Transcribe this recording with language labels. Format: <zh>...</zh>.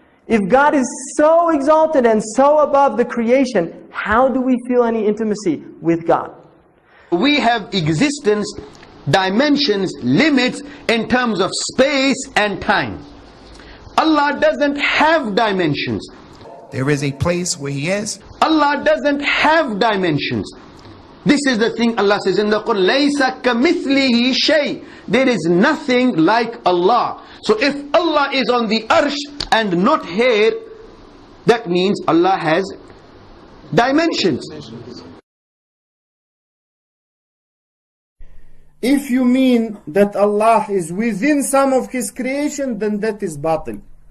<en>If God is so exalted and so above the creation, how do we feel any intimacy with God? We have existence, dimensions, limits in terms of space and time. Allah doesn't have dimensions. There is a place where He is. Allah doesn't have dimensions. This is the thing Allah says in the Quran,</en> <ar>لَيْسَ كَمِثْلِهِ شَيْءٍ.</ar> <en>There is nothing like Allah. So if Allah is on the arsh and not here, that means Allah has dimensions. If you mean that Allah is within some of His creation, then that is batil.</en>